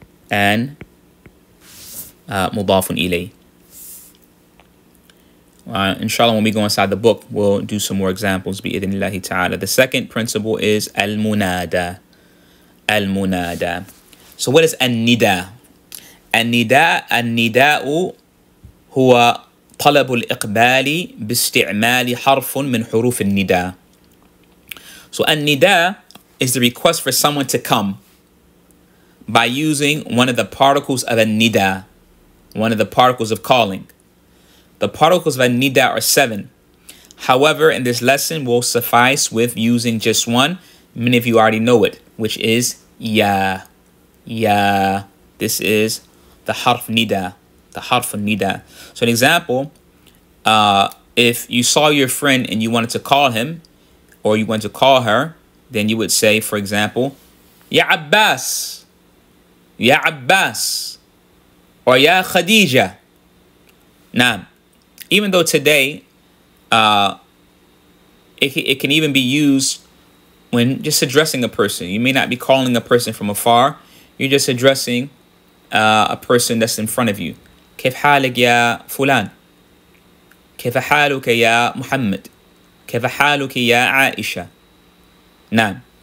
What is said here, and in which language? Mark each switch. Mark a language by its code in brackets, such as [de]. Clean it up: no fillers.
[en] and mudafun ilay. Inshallah, when we go inside the book, we'll do some more examples. Bi-idhnillahi ta'ala. The second principle is al-munada. Al-munada. So what is an-nida? [ar] النداء هو طلب الإقبال باستعمال حرف من حروف النداء. [en] So النداء is the request for someone to come by using one of the particles of النداء, one of the particles of calling. The particles of النداء are 7. However, in this lesson, we'll suffice with using just one. Many of you already know it, which is ya. Ya. This is the harf nida, the harf nida. So an example, if you saw your friend and you wanted to call him, or you wanted to call her, then you would say, for example, Ya Abbas, Ya Abbas, or Ya Khadija. Now, even though today, it can even be used when just addressing a person. You may not be calling a person from afar. You're just addressing a person that's in front of you. [ar] كيف حالك يا فلان؟ كيف حالك يا محمد؟ كيف حالك يا عائشة؟ نعم.